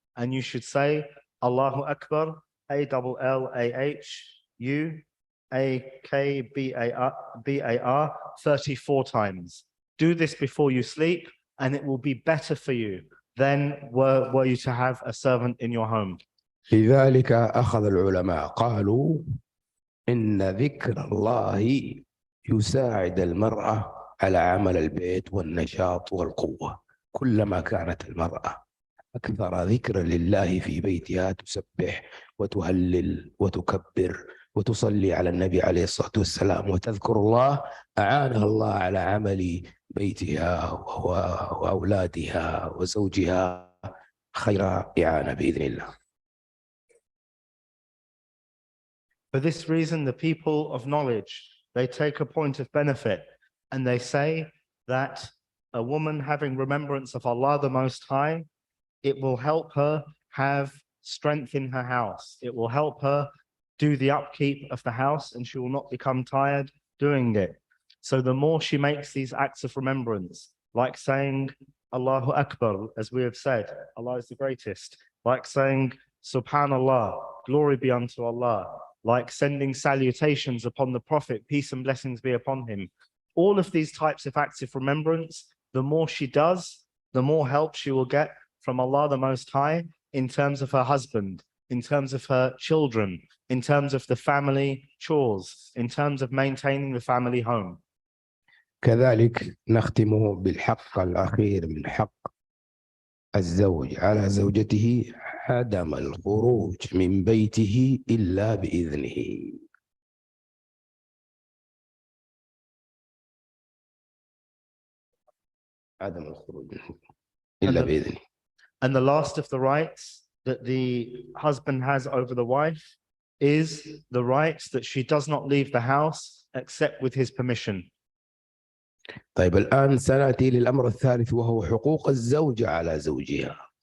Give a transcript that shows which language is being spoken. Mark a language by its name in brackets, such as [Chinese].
[English] And you should say, Allahu Akbar, Allahu 34 times. Do this before you sleep, and it will be better for you than were you to have a servant in your home. [Arabic] لذلك أخذ العلماء قالوا إن ذكر الله يساعد المرأة على عمل البيت والنشاط والقوة. كلما كانت المرأة أكثر ذكر لله في بيتها تسبح وتهلل وتكبر وتصلي على النبي عليه الصلاة والسلام وتذكر الله أعانها الله على عمل بيتها وأولادها وزوجها خير إعانة بإذن الله. [English] For this reason, the people of knowledge, they take a point of benefit and they say that a woman having remembrance of Allah the Most High, it will help her have strength in her house. It will help her do the upkeep of the house and she will not become tired doing it. So the more she makes these acts of remembrance, like saying Allahu Akbar, as we have said, Allah is the greatest, like saying Subhanallah, glory be unto Allah, like sending salutations upon the Prophet, peace and blessings be upon him. All of these types of acts of remembrance, the more she does, the more help she will get from Allah the Most High in terms of her husband, in terms of her children, in terms of the family chores, in terms of maintaining the family home. [Arabic] كذلك نختم بالحق الأخير من حق الزوج على زوجته عدم الخروج من بيته إلا بإذنه. عدم الخروج إلا بإذنه. [English] And the last of the rights that the husband has over the wife is the right that she does not leave the house except with his permission. [Arabic] طيب الآن سنأتي للأمر الثالث وهو حقوق الزوجة على زوجها.